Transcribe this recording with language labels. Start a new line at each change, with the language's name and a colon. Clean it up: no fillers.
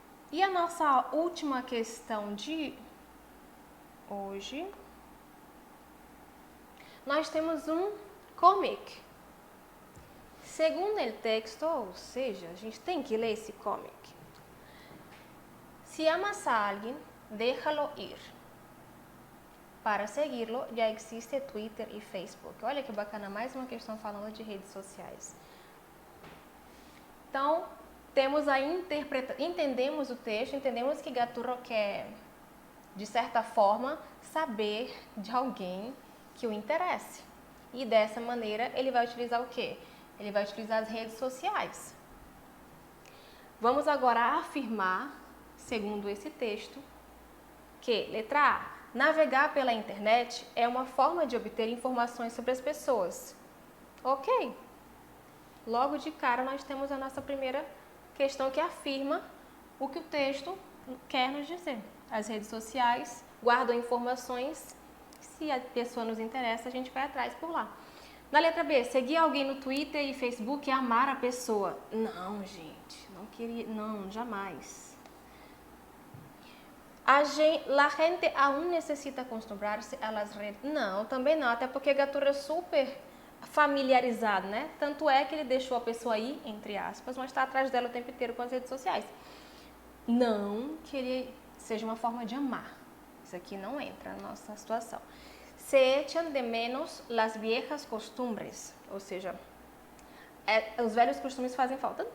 Portuguese: E a nossa última questão de hoje, nós temos um comic. Segundo o texto, ou seja, a gente tem que ler esse comic.
Spanish: Si amas a alguien, déjalo ir. Para seguirlo, já existe Twitter e Facebook.
Portuguese: Olha que bacana, mais uma questão falando de redes sociais. Então, temos a entendemos o texto, entendemos que Gaturro quer, de certa forma, saber de alguém que o interesse. E dessa maneira, ele vai utilizar o quê? Ele vai utilizar as redes sociais. Vamos agora afirmar, segundo esse texto, que, letra A, navegar pela internet é uma forma de obter informações sobre as pessoas. Ok. Logo de cara, nós temos a nossa primeira questão que afirma o que o texto quer nos dizer. As redes sociais guardam informações, se a pessoa nos interessa, a gente vai atrás por lá. Na letra B, seguir alguém no Twitter e Facebook é amar a pessoa. Não, gente, não queria, não, jamais.
Spanish: La gente aún necessita acostumbrarse a las redes.
Portuguese: Não, também não, até porque Gaturro é super familiarizado, né? Tanto é que ele deixou a pessoa aí, entre aspas, mas está atrás dela o tempo inteiro com as redes sociais. Não que ele seja uma forma de amar. Isso aqui não entra na nossa situação.
Spanish: Se echan de menos las viejas costumbres,
Portuguese: ou seja, os velhos costumes fazem falta.